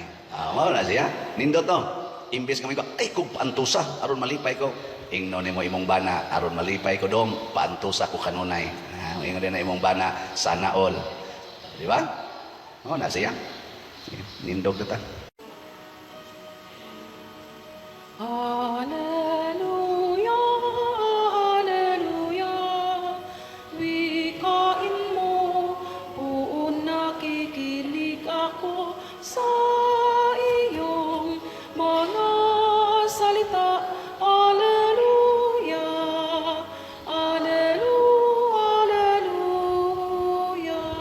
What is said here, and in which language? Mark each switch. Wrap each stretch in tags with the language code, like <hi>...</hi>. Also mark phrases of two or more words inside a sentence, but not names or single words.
<ceb>Mao na siya. Nindot to. Imbes kami ko, ay kung paantusa, aron malipay ko. Ingno ni mo imong bana, aron malipay ko dong, paantusa ko kanunay. Ingno din na imong bana, sana all. Di ba? Mao na siya. Nindot ta.</ceb> <tl>Alleluia, alleluia, wikain mo, buon nakikinig ako sa iyong mga salita. Alleluia, alleluia, alleluia.</tl>